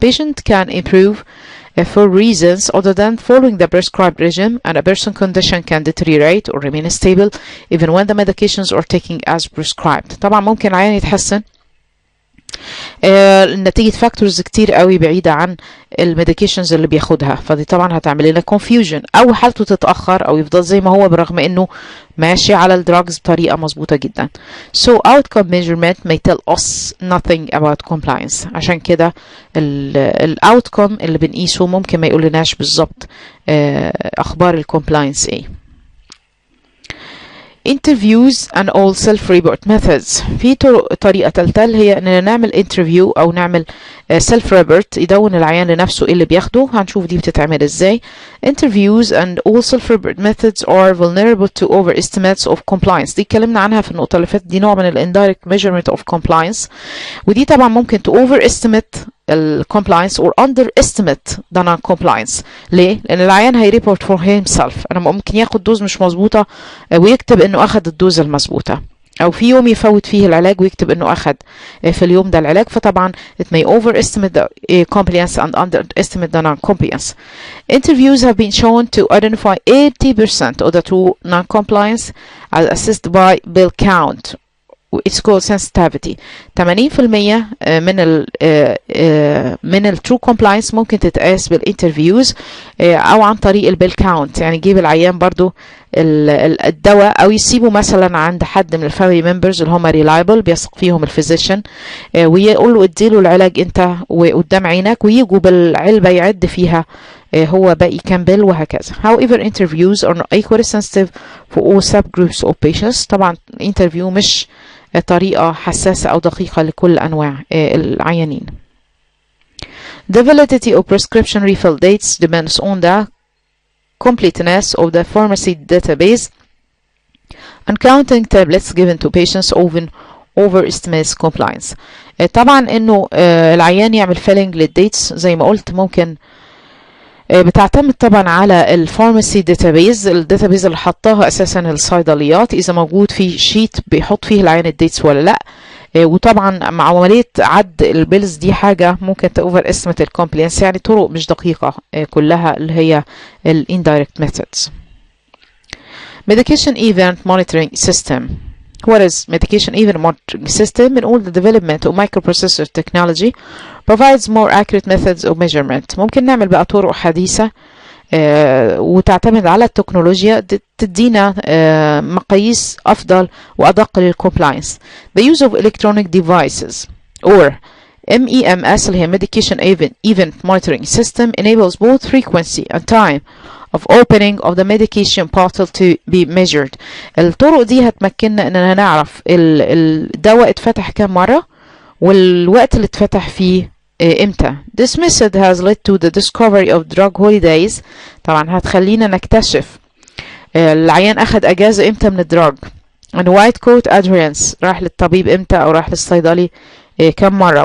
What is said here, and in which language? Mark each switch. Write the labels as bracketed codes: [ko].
[en] Patient can improve for reasons other than following the prescribed regime, and a person's condition can deteriorate or remain stable even when the medications are taken as prescribed. [ar] طبعا ممكن العيان يتحسن نتيجة فاكتورز كتير قوي بعيدة عن الميديكيشنز اللي بياخدها، فدي طبعا هتعمل لنا confusion، او حالته تتأخر او يفضل زي ما هو برغم انه ماشي على الدراجز بطريقة مظبوطة جدا. [en] So outcome measurement may tell us nothing about compliance. [ar] عشان كده الاوتكم اللي بنقيسه ممكن ما يقولناش بالظبط اخبار الكومبلاينس ايه. [en] interviews and all self-report methods. [ar] في طريقة تالتة اللي هي اننا نعمل interview او نعمل self-report، يدون العيان لنفسه ايه اللي بياخده. هنشوف دي بتتعمل ازاي. [en] interviews and all self-report methods are vulnerable to overestimates of compliance. [ar] دي اتكلمنا عنها في النقطة اللي فاتت، دي نوع من [en] indirect measurement of compliance، [ar] ودي طبعا ممكن [en] to overestimate compliance or underestimate the non-compliance. [ar] ليه؟ لأن العيان هيريبورت [en] for himself. [ar] أنا ممكن ياخد دوز مش مظبوطة ويكتب إنه أخد الدوز المظبوطة، أو في يوم يفوت فيه العلاج ويكتب إنه أخد في اليوم ده العلاج. [en] فطبعا it may overestimate the compliance and underestimate the non-compliance. Interviews have been shown to identify 80% of the true non-compliance as assessed by bill count. It's called sensitivity. [ar] 80% من ال true compliance ممكن تتقاس بالinterviews او عن طريق البيل كاونت، يعني يجيب العيان برضو الدواء او يسيبه مثلا عند حد من الفاميلي ممبرز اللي هم reliable بيثق فيهم الفيزيشن، ويقول له اديله العلاج انت وقدام عينك، ويجوا بالعلبة يعد فيها هو باقي كام بيل وهكذا. [en] However, interviews are not equally sensitive for all subgroups of patients. [ar] طبعا interview مش طريقة حساسة أو دقيقة لكل أنواع العيانين. [en] The validity of prescription refill dates depends on the completeness of the pharmacy database, and counting tablets given to patients often overestimates compliance. [ar] طبعا إنه العيان يعمل filling للdates زي ما قلت ممكن بتعتمد طبعا على الفارماسي داتابيز، الداتابيز اللي حطاها اساسا الصيدليات، اذا موجود في شيت بيحط فيه العيان الديتس ولا لا. وطبعا مع عمليه عد البيلز دي حاجه ممكن تاوفر استيميت الكومبلينس، يعني طرق مش دقيقه كلها اللي هي الاندايركت ميثودز. [en] medication event monitoring system. What is medication even monitoring system? [ar] بنقول [en] the development of microprocessor technology provides more accurate methods of measurement. [ar] ممكن نعمل بقى طرق حديثة وتعتمد على التكنولوجيا تدينا مقاييس أفضل وأدق للcompliance. [en] The use of electronic devices or MEMS [ar] اللي هي [en] Medication Event Monitoring System enables both frequency and time of opening of the medication bottle to be measured. [ar] الطرق دي هتمكننا اننا نعرف الدواء اتفتح كام مرة والوقت اللي اتفتح فيه امتى. [en] This method has led to the discovery of drug holidays. [ar] طبعا هتخلينا نكتشف العيان اخد اجازة امتى من الدراج. [en] and white coat adherence [ar] راح للطبيب امتى او راح للصيدلي كم مرة.